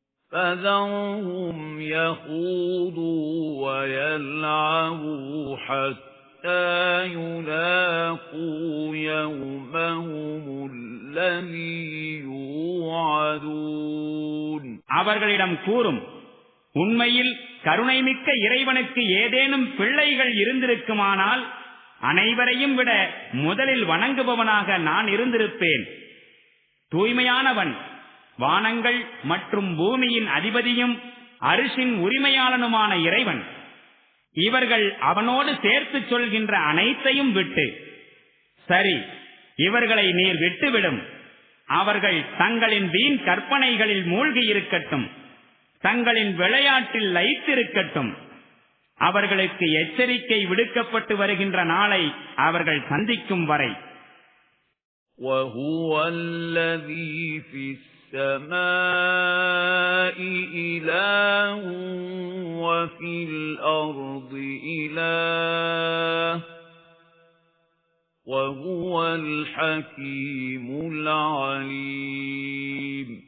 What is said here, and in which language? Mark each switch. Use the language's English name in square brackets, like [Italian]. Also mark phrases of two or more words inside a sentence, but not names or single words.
[Arabic] فذرهم يخوضوا ويلعبوا حتى يلاقوا يومهم الذي يوعدون. [Tamil] அவர்களிடம் கூறும், உண்மையில் கருணைமிக்க இறைவனுக்கு ஏதேனும் பிள்ளைகள் இருந்திருக்குமானால் அனைவரையும் விட முதலில் வணங்குபவனாக நான் இருந்திருப்பேன். தூய்மையானவன், வானங்கள் மற்றும் பூமியின் அதிபதியும் அரிசின் உரிமையாளனுமான இறைவன். இவர்கள் அவனோடு சேர்த்து சொல்கின்ற அனைத்தையும் விட்டு, சரி, இவர்களை நீர் விட்டுவிடும். அவர்கள் தங்களின் வீண் கற்பனைகளில் மூழ்கி இருக்கட்டும், தங்களின் விளையாட்டில் லயித்திருக்கட்டும். அவர்களுக்கு எச்சரிக்கை விடுக்கப்பட்டு வருகின்ற நாளை அவர்கள் சந்திக்கும் வரை. [Arabic] وَهُوَ الَّذِي فِي السَّمَاءِ إِلَٰهٌ وَفِي الْأَرْضِ إِلَٰهٌ وَهُوَ الْحَكِيمُ الْعَلِيمُ.